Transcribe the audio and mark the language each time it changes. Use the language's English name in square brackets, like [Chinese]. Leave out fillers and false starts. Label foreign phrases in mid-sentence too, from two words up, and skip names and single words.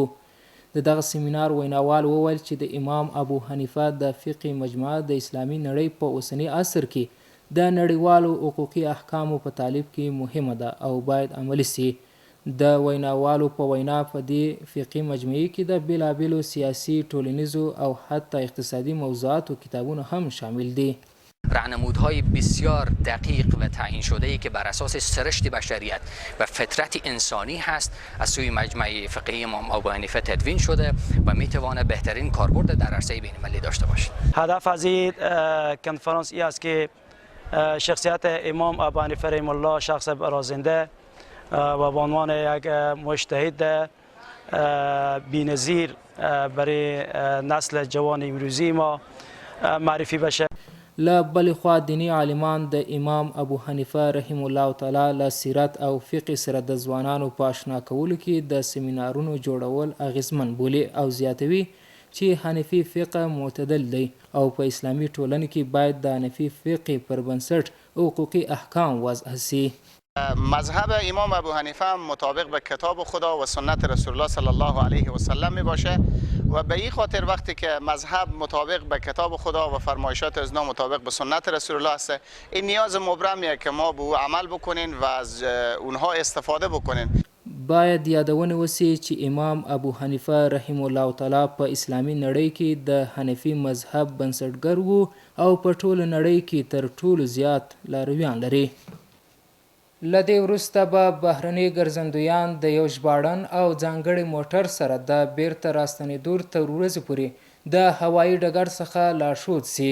[Pashto] د دغه سیمینار ویناوال وویل چې د امام ابو حنیفه د فقه مجموعه د اسلامي نړۍ په اوسني عصر کې د نړیوالو حقوقي احکامو په تعلیب کې مهمه ده او باید عملي سي. د ویناوالو په وینا په دې فقهي مجموعې کې د بیلابیلو سیاسي، ټولنیزو او حتی اقتصادی موضوعاتو کتابونه هم شامل دي. [Persian] راهنمودهای بسیار دقیق و تعیین شده‌ای که بر اساس سرشت بشریت و فطرت انسانی هست از سوی مجمع فقهی امام ابو حنیفه تدوین شده و میتواند بهترین کاربرد در عرصه بین‌المللی داشته باشد. هدف از این کنفرانس این است که شخصیت امام ابو حنیفه [Arabic] رحمه الله [Persian] شخص برازنده و به عنوان یک مجتهد بی‌نظیر برای نسل جوان امروزی ما معرفی بشه. [Pashto] له بلې خوا دیني عالمان د امام ابو حنیفه [Arabic] رحم الله تعالی [Pashto] له سیرت او فقه سره د ځوانانو په اشنا کولو کې د سیمینارونو جوړول اغیزمن بولي او زیاتوي چې حنفي فقه معتدل دی او په اسلامي ټولنه کې باید د حنفي فقه پر بنسټ حقوقي احکام وضع سي. [Persian] مذهب امام ابو حنیفه مطابق به کتاب خدا و سنت رسول الله [Arabic] صلی الله علیه و سلم [Persian] می باشه و به این خاطر وقتی که مذهب مطابق به کتاب خدا و فرمایشات ازنا مطابق به سنت رسول الله است، این نیاز مبرمیه که ما به او عمل بکنین و از اونها استفاده بکنین. [Pashto] باید یادونه وسی چې امام ابو حنیفه [Arabic] رحم الله تعالی [Pashto] په اسلامي نړۍ کې د حنفي مذهب بنسټګر وو او په ټوله نړۍ کې تر ټولو زیات لارویان لري. له دې وروسته به بهرني ګرځندویان د یو ژباړن او ځانګړي موټر سره د بیرته راستنېدو تر ورځې پورې د هوایي ډګر څخه لارښود سي.